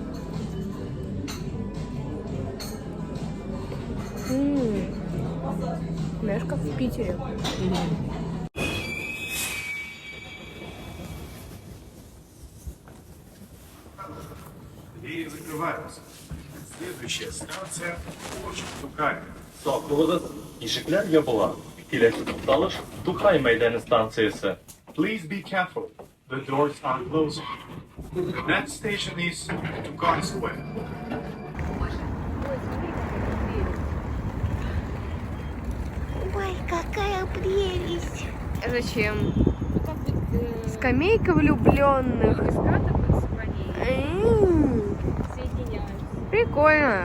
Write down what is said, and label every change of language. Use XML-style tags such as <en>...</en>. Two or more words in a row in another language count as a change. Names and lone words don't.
<ru>Знаешь, как в Питере. Двери закрываются. Следующая станция очень Тукай. Sağ kılavuz</ru> <tt>ишекләр ябыла. Киләсе тукталыш Тукай мәйданы станциясе.</tt> <en>Please be careful. The doors are closing. The next station is Tukay Square.</en> <ru>Ой, какая прелесть! Зачем? Скамейка влюбленных. Прикольно.</ru>